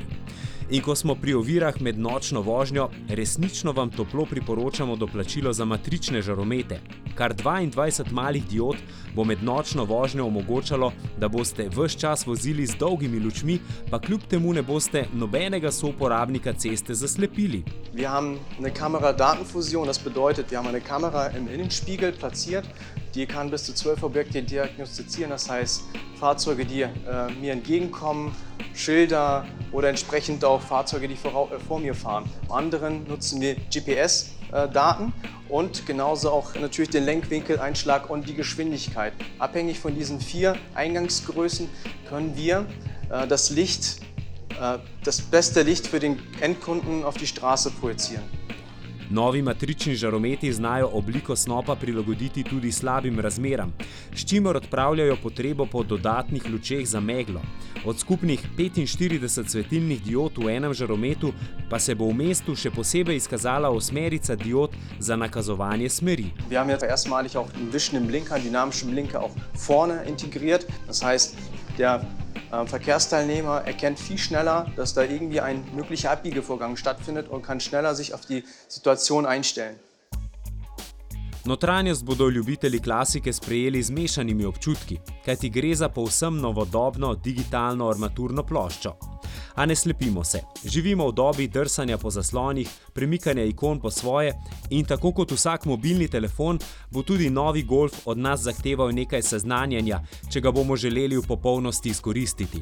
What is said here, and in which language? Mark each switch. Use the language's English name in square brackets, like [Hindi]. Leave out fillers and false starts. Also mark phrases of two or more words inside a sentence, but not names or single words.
[Slovenian] In ko smo pri ovirah med nočno vožnjo, resnično vam toplo priporočamo doplačilo za matrične žaromete. Kar 22 malih diod bo med nočno vožnjo omogočalo, da boste ves čas vozili z dolgimi lučmi, pa kljub temu ne boste nobenega souporabnika ceste zaslepili. [German] Wir haben eine Kamera-Datenfusion, das bedeutet, wir haben eine Kamera im Innenspiegel platziert, die kann bis zu 12 Objekte diagnostizieren, das heißt Fahrzeuge, die mir entgegenkommen, Schilder oder entsprechend auch Fahrzeuge, die vor mir fahren. Bei anderen nutzen wir GPS-Daten und genauso auch natürlich den Lenkwinkel, Einschlag und die Geschwindigkeit. Abhängig von diesen 4 Eingangsgrößen können wir das beste Licht für den Endkunden auf die Straße projizieren. [Slovenian] Novi matrični žarometi znajo obliko snopa prilagoditi tudi slabim razmeram, s čimer odpravljajo potrebo po dodatnih lučeh za meglo. Od skupnih 45 svetilnih diod v enem žarometu pa se bo v mestu še posebej izkazala 8 diod za nakazovanje smeri. [German] Wir haben jetzt erstmalig auch einen wischenden Blinker, einen dynamischen Blinker auch vorne integriert. Das heißt, Der Verkehrsteilnehmer erkennt viel schneller, dass da irgendwie ein möglicher Abbiegevorgang stattfindet und kann schneller sich auf die Situation einstellen. [Slovenian] Notranjost bodo ljubitelji klasike sprejeli z mešanimi občutki, kajti gre za povsem novodobno digitalno armaturno ploščo. A ne slepimo se, živimo v dobi drsanja po zaslonih, premikanja ikon po svoje in tako kot vsak mobilni telefon bo tudi novi Golf od nas zahteval nekaj seznanjanja, če ga bomo želeli v popolnosti izkoristiti.